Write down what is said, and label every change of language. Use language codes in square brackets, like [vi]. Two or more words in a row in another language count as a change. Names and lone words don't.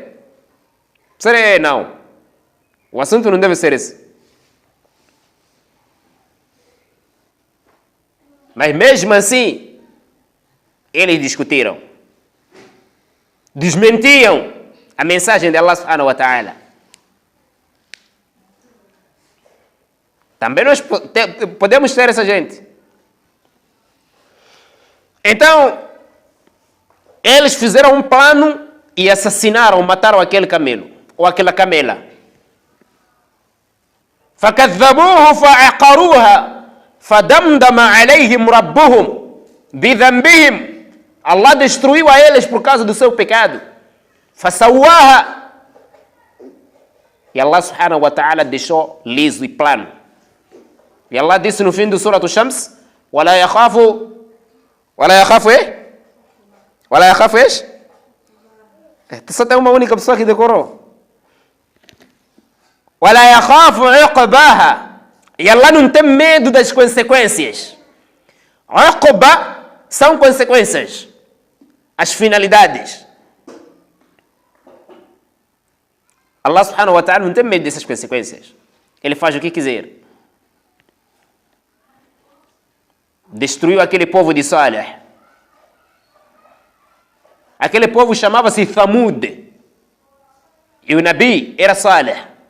[pt] Não. O assunto não deve ser esse. Mas mesmo assim, eles discutiram. Desmentiam a mensagem de Allah [ar] سبحانه وتعالى. [pt] Também nós podemos ter essa gente. Então, eles fizeram um plano e assassinaram, mataram aquele camelo, ou aquela camela. [ar] فَكَذَّبُوهُ فَعَقَرُوهَا فَدَمْدَمَ عَلَيْهِمْ رَبُّهُمْ بِذَنْبِهِمْ. [pt] Allah destruiu a eles por causa do seu pecado. فَسَوَّاهَا. E Allah subhanahu wa ta'ala deixou liso e plano. E Allah disse no fim do Surah Shams: [ar] وَلَا يَخَافُ إيه؟ وَلَا يَخَافُ إيش؟ [pt] Só tem uma única pessoa que decorou. [ar] وَلَا يَخَافُ عُقْبَاهَا. [pt] E Allah não tem medo das consequências. Uqba são consequências, as finalidades. Allah [ar] سبحانه وتعالى [pt] não tem medo dessas consequências. Ele faz o que quiser. Destruiu aquele povo de Salih. Aquele povo chamava-se Thamud. E o Nabi era Salih.